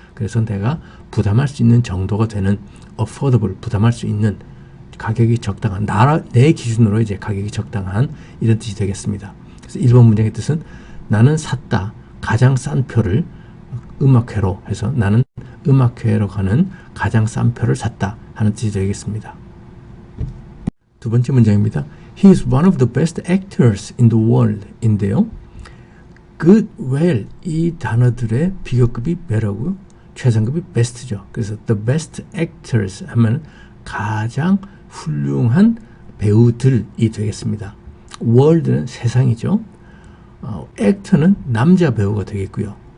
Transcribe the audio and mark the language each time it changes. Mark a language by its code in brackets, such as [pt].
[ko] 그래서 내가 부담할 수 있는 정도가 되는 affordable, 부담할 수 있는, 가격이 적당한, 내 기준으로 이제 가격이 적당한 이런 뜻이 되겠습니다. 그래서 1번 문장의 뜻은 나는 샀다 가장 싼 표를 음악회로 해서 나는 음악회로 가는 가장 싼 표를 샀다 하는 뜻이 되겠습니다. 두 번째 문장입니다. [en] He is one of the best actors in the world [ko] 인데요. good, well 이 단어들의 비교급이 be라고요. 최상급이 best죠. 그래서 [en] the best actors [ko] 하면 가장 훌륭한 배우들이 되겠습니다. world는 세상이죠. actor는 남자 배우가 되겠고요.